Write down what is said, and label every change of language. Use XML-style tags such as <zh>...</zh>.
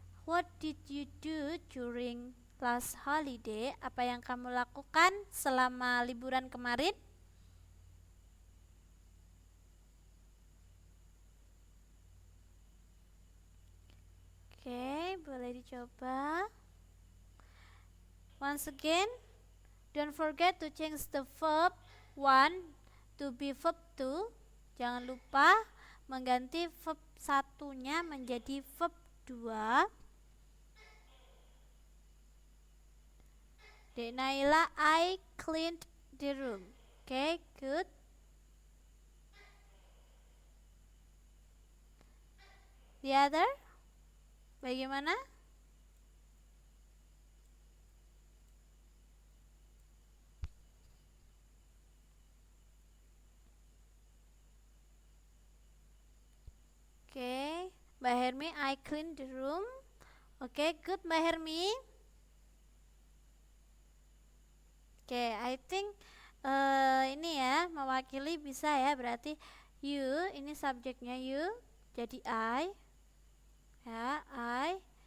<en>What did you do during last holiday?</en> <id>Apa yang kamu lakukan selama liburan kemarin? Oke, boleh dicoba.</id> <en>Once again, don't forget to change the verb 1 to be verb 2.</en> <id>Jangan lupa mengganti verb satunya menjadi verb 2.</id> <en>Dek Naila, I cleaned the room. Okay, good. The other?</en> <id>Bagaimana?</id> <en>Okay, Mbak Hermi, I cleaned the room. Okay, good Mbak Hermi. Okay, I think</en> <id>ini ya mewakili bisa ya, berarti you ini subjeknya you, jadi I ya, I.</id>